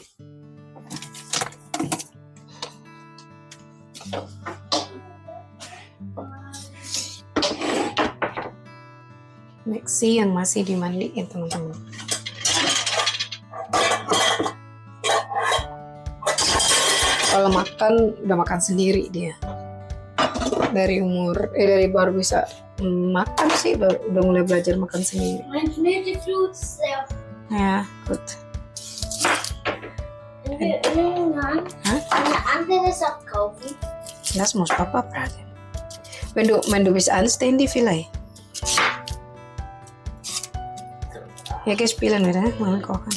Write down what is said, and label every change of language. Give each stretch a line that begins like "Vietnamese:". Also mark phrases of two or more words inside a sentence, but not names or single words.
Indonesian: Maxi yang masih dimandiin teman-teman. Kalau makan udah makan sendiri dia. Dari baru bisa makan sih udah mulai belajar makan sendiri.
German: Ja, gut. Eine andere Sache kaufen. Das muss Papa fragen. Wenn du bist anständig vielleicht. Ja, geh spielen wieder, Mama kochen.